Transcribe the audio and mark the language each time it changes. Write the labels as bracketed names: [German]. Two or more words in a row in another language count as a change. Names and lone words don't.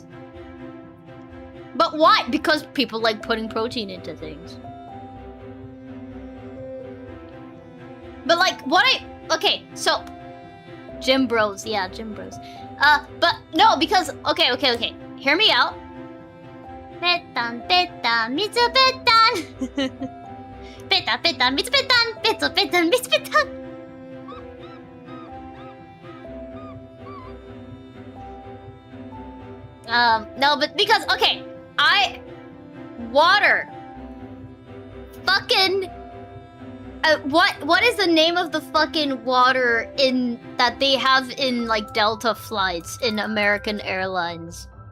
[English] But why? Because people like putting protein into things. But like, okay, so... Gym bros, yeah, gym bros. But no, because, okay. Hear me out. Petan, petan, mitsu petan. Petan, petan, mitsu petan. Petsu petan, mitsu petan. No, but because, okay, water. Fucking... what is the name of the fucking water that they have in like Delta flights in American Airlines?